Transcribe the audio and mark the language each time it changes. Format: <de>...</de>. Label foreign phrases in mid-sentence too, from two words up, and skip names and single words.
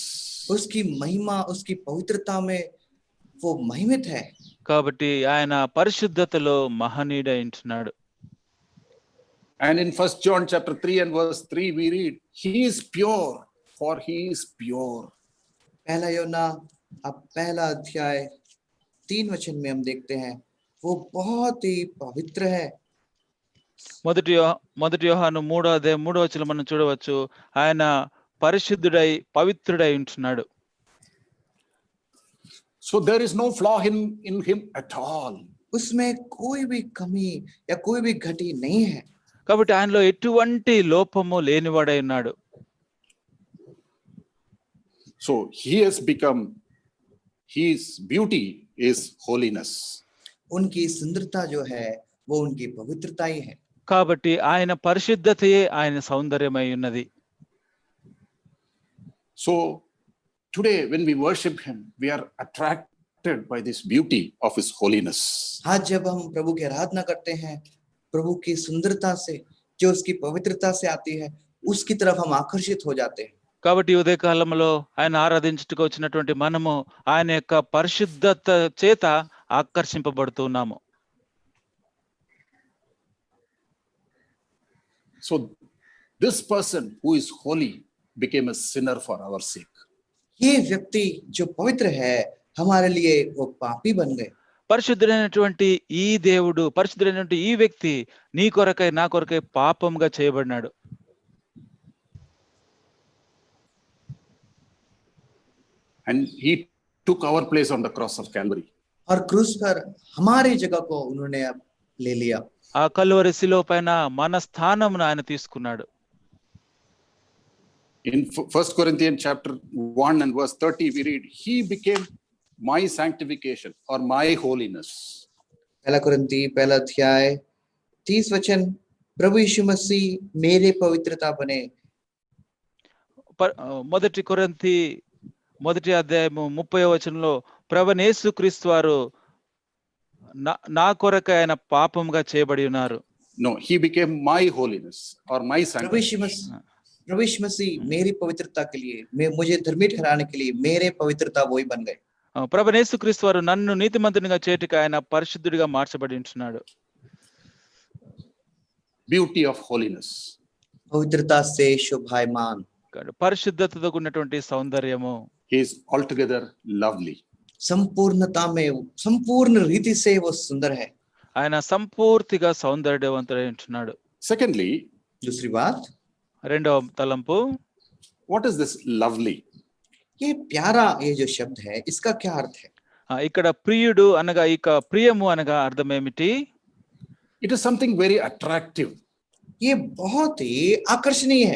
<hi>उसकी महिमा, उसकी पवित्रता में वो महिमित है।</hi> <te>కాబట్టి ఆయన పరిశుద్ధతలో మహనీయుడై ఉంటున్నాడు.</te> <en>And in 1 John chapter 3 and verse 3, we read, he is pure, for he is pure.</en> <hi>पहला योना पहला अध्याय 3 वचन में हम देखते हैं वो बहुत ही पवित्र है।</hi> <te>మొదటి యోహాను 3వ అధ్యాయం 3వ వచనం మనం చూడవచ్చు ఆయన పరిశుద్ధుడై పవిత్రుడై ఉంటున్నాడు.</te> <en>So there is no flaw in him at all.</en> <hi>उसमें कोई भी कमी या कोई भी घटी नहीं है।</hi> <te>కాబట్టి ఆయనలో ఎటువంటి లోపము లేనివాడై ఉన్నాడు.</te> <en>So his beauty is holiness.</en> <hi>उनकी सुंदरता जो है वो उनकी पवित्रता ही है।</hi> <te>కాబట్టి ఆయన పరిశుద్ధతయే ఆయన సౌందర్యమై ఉన్నది.</te> <en>So today when we worship him, we are attracted by this beauty of his holiness.</en> <hi>आज जब हम प्रभु की आराधना करते हैं, प्रभु की सुंदरता से जो उसकी पवित्रता से आती है उसकी तरफ हम आकर्षित हो जाते हैं।</hi> <te>కాబట్టి ఉదయ కాలంలో ఆయన ఆరాధించుటకు వచ్చినటువంటి మనము ఆయన యొక్క పరిశుద్ధత చేత ఆకర్షింపబడుతున్నాము.</te> <en>So this person who is holy became a sinner for our sake.</en> <hi>ये व्यक्ति जो पवित्र है हमारे लिए वो पापी बन गए।</hi> <te>పరిశుద్ధుడైనటువంటి ఈ దేవుడు, పరిశుద్ధుడైనటువంటి ఈ వ్యక్తి నీ కొరకై నా కొరకై పాపంగా చేయబడినాడు.</te> <en>And he took our place on the cross of Calvary.</en> <hi>और क्रूस पर हमारी जगह को उन्होंने अब ले लिया।</hi> <te>ఆ కల్వరి శిలువ పైన మన స్థానమును ఆయన తీసుకున్నాడు.</te> <en>In 1 Corinthians chapter 1 and verse 30, we read, he became my sanctification or my holiness.</en> <hi>पहला कुरिन्ती पहला अध्याय 30 वचन, प्रभु यीशु मसीह मेरे पवित्रता बने।</hi> <te>మొదటి కొరింథీ మొదటి అధ్యాయము 30వ వచనంలో ప్రభువైన యేసుక్రీస్తు వారు నా కొరకు ఆయన పాపముగా చేయబడి ఉన్నారు.</te> <en>No, he became my holiness or my प्रभु sanctification.</en> <hi>यीशु मसीह मेरी पवित्रता के लिए, मुझे धर्मी ठहराने के लिए मेरे पवित्रता वही बन गए।</hi> <te>ప్రభువైన యేసుక్రీస్తు వారు నన్ను నీతిమంతునిగా చేయుటకు ఆయన పరిశుద్ధుడిగా మార్చబడి ఉంటున్నాడు.</te> <en>Beauty of holiness.</en> <hi>पवित्रता से शोभायमान,</hi> <te>పరిశుద్ధతతో ఉన్నటువంటి సౌందర్యము.</te> <en>He is altogether lovely.</en> <hi>संपूर्णता में, संपूर्ण रीति से वो सुंदर है।</hi> <te>ఆయన సంపూర్తిగా సౌందర్యవంతుడై ఉంటున్నాడు.</te> <en>Secondly,</en> <hi>दूसरी बात,</hi> <te>రెండవ తలంపు,</te> <en>what is this lovely?</en> <hi>ये प्यारा, ये जो शब्द है इसका क्या अर्थ है?</hi> <te>ఇక్కడ ప్రియుడు అనగా ఇక ప్రియము అనగా అర్థం ఏమిటి?</te> <en>It is something very attractive.</en> <hi>ये बहुत ही आकर्षणीय है।</hi>